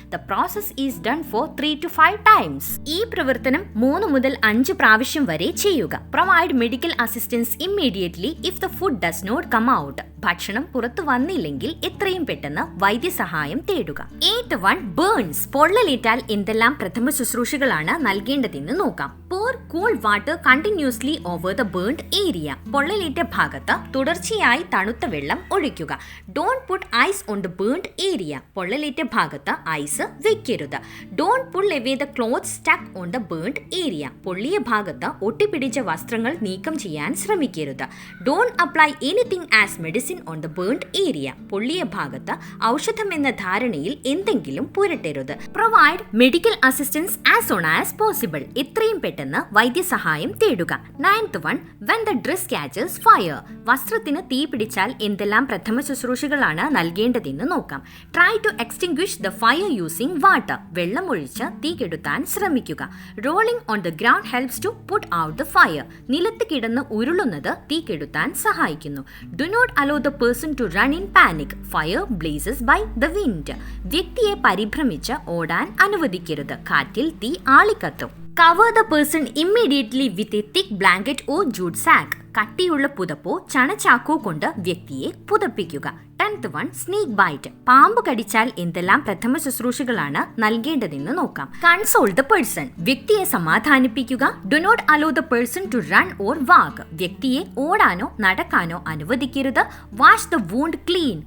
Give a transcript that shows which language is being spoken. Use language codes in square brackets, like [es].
[en] The process is done for 3 to 5 times. [ml] ഈ പ്രവർത്തനം 3 മുതൽ 5 പ്രാവശ്യം വരെ ചെയ്യുക. [en] Provide medical assistance immediately if the food does not come out. [ml] ഭക്ഷണം പുറത്തു വന്നില്ലെങ്കിൽ എത്രയും പെട്ടെന്ന് വൈദ്യസഹായം തേടുക. [en] 8th one, burns. [ml] പൊള്ളലേറ്റാൽ എന്തെല്ലാം പ്രഥമ ശുശ്രൂഷകളാണ് നൽകേണ്ടതെന്ന് നോക്കാം. [en] pour cool water continuously over the burnt area. [ml] പൊള്ളലേറ്റ ഭാഗത്ത് തുടർച്ചയായി തണുത്ത വെള്ളം ഒഴിക്കുക. [en] Don't put ice on the burnt area. [ml] പൊള്ളലേറ്റ ഭാഗത്ത് ഐസ് വെക്കരുത്. [en] Don't pull away the clothes stuck on the burnt area. [ml] പൊള്ളിയ ഭാഗത്ത് ഒട്ടിപ്പിടിച്ച വസ്ത്രങ്ങൾ നീക്കം ചെയ്യാൻ ശ്രമിക്കരുത്. [en] Don't apply anything as medicine on the burnt area. [ml] പൊള്ളിയ ഭാഗത്ത് ഔഷധം എന്ന ധാരണയിൽ എന്തെങ്കിലും പുരട്ടരുത്. [en] Provide medical assistance as soon as possible. [ml] എത്രയും പെട്ടെന്ന് വൈദ്യസഹായം തേടുക. [en] 9th one, when the dress catches fire. [ml] വസ്ത്രത്തിന് തീ പിടിച്ചാൽ എന്തെല്ലാം പ്രഥമ ശുശ്രൂഷകളാണ് നൽകേണ്ടതെന്ന് നോക്കാം. [en] Try to extinguish the fire using water. [ml] വെള്ളമൊഴിച്ച് തീ കെടുത്താൻ ശ്രമിക്കുക. [en] Rolling on the ground helps to put out the fire. [ml] നിലത്ത് കിടന്ന് ഉരുളുന്നത് തീ കെടുത്താൻ സഹായിക്കുന്നു. [en] Do not allow the person to run in panic. Fire blazes by the wind. [ml] വ്യക്തിയെ പരിഭ്രമിച്ച് ഓടാൻ അനുവദിക്കരുത്. കാറ്റിൽ തീ ആളിക്കത്തും. [en] Cover the person immediately with a thick blanket or jute sack. [ml] കട്ടിയുള്ള പുതപ്പോ ചണച്ചാക്കോ കൊണ്ട് വ്യക്തിയെ പുതപ്പിക്കുക. [en] 10th one, snake bite. [ml] പാമ്പ് കടിച്ചാൽ എന്തെല്ലാം പ്രഥമ ശുശ്രൂഷകളാണ് നൽകേണ്ടതെന്ന് നോക്കാം. [en] Console the person. [ml] വ്യക്തിയെ സമാധാനിപ്പിക്കുക. [en] Do not allow the person to run or walk. [ml] വ്യക്തിയെ ഓടാനോ നടക്കാനോ അനുവദിക്കരുത്. [en] Wash the wound clean.